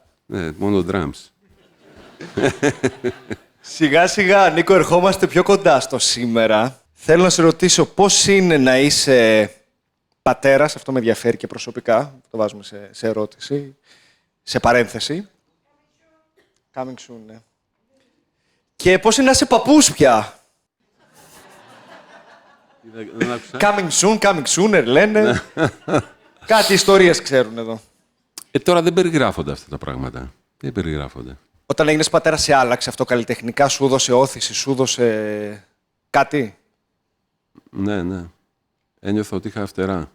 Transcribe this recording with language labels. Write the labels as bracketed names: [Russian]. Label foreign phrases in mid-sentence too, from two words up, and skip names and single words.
[Greek] Ναι, μόνο drums. Σιγά σιγά, Νίκο, ερχόμαστε πιο κοντά στο σήμερα. Θέλω να σε ρωτήσω πώς είναι να είσαι πατέρας, αυτό με ενδιαφέρει και προσωπικά, το βάζουμε σε ερώτηση, σε παρένθεση. [English] Coming soon, [Greek] ναι. Και πώς είναι να είσαι παππούς πια. Δεν άκουσα. [English] Coming sooner, [Greek] λένε. Κάτι ιστορίες ξέρουν εδώ. Τώρα δεν περιγράφονται αυτά τα πράγματα. Δεν περιγράφονται. Όταν έγινες πατέρα, σε άλλαξε αυτό καλλιτεχνικά, σου έδωσε όθηση, σου έδωσε κάτι. Ναι, ναι. Ένιωθα ότι είχα φτερά.